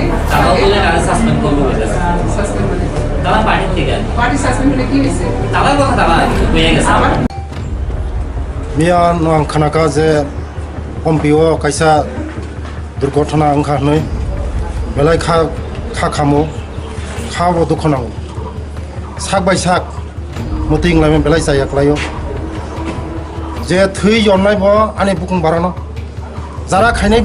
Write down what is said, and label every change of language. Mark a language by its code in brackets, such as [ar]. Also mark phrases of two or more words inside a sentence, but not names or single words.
[bn] তারাও বলে তারা সাসপেন্ড করবো বলেছে সাসপেন্ড মানে তারা পার্টির থেকে পার্টি সাসপেন্ড হলে কি হয়েছে তারার কথা তারা হয়ে গেছে আমার [trp] मिया नों खानाका जे पम्पिओ कैसा दुर्घटना ओंखारनाय बेलाय खा खामो खाबो दुखनांगौ साक बाय साक मतिं लायमेन बेलाय जायाक्लायो जे थै जन्नाय ब आनि बुकुं बारानो जारा खायनाय